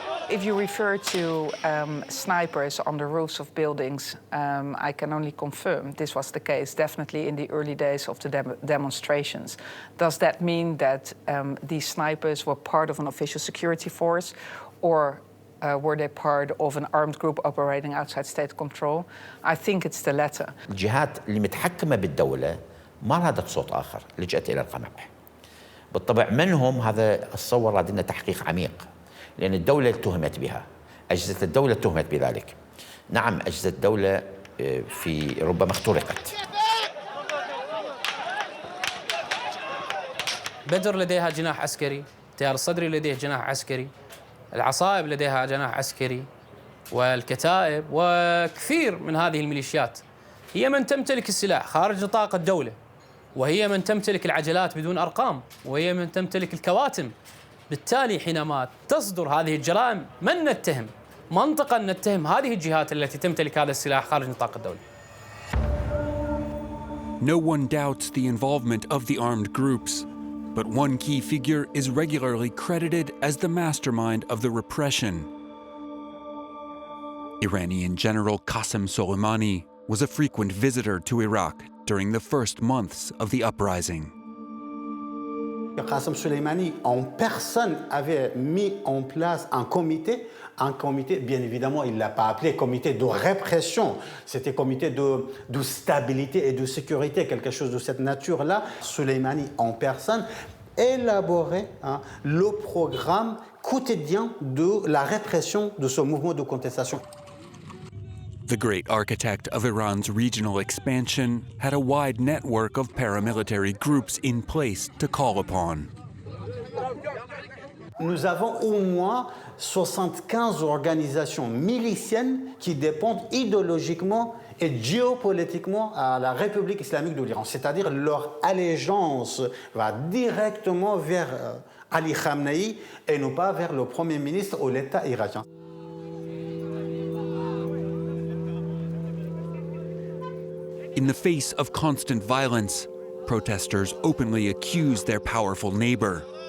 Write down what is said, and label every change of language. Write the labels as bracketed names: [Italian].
[English] If you refer to snipers on the roofs of buildings, I can only confirm this was the case, definitely in the early days of the demonstrations. Does that mean that these snipers were part of an official security force, or were they part of an armed group operating outside state control? I think it's the latter. [Arabic] الجهات اللي متحكمة بالدولة ما رادت صوت آخر، لجأت إلى القمع. بالطبع منهم هذا الصور لدينا تحقيق عميق، لأن الدولة اتهمت بها، أجهزة الدولة اتهمت بذلك. نعم أجهزة الدولة في ربما اخترقت. بدر لديها جناح عسكري، التيار الصدري لديه جناح عسكري، العصائب لديها جناح عسكري، والكتائب وكثير من هذه الميليشيات هي من تمتلك السلاح خارج نطاق الدولة، وهي من تمتلك العجلات بدون أرقام، وهي من تمتلك الكواتم. بالتالي حينما تصدر هذه الجرائم من نتهم؟ منطقا نتهم هذه الجهات التي تمتلك هذا السلاح خارج نطاق الدولة. [English] No one doubts the involvement of the armed groups, but one key figure is regularly credited as the mastermind of the repression. Iranian General Qasem Soleimani was a frequent visitor to Iraq during the first months of the uprising. [French] Qasem Soleimani en personne avait mis en place un comité, bien évidemment, il ne l'a pas appelé comité de répression, c'était comité de stabilité et de sécurité, quelque chose de cette nature-là. Soleimani en personne élaborait le programme quotidien de la répression de ce mouvement de contestation. [English] The great architect of Iran's regional expansion had a wide network of paramilitary groups in place to call upon. [French] Nous avons au moins 75 organisations miliciennes qui dépendent idéologiquement et géopolitiquement à la République islamique de l'Iran. C'est-à-dire leur allégeance va directement vers Ali Khamenei et non pas vers le Premier ministre ou l'État irakien. [English] In the face of constant violence, protesters openly accuse their powerful neighbor.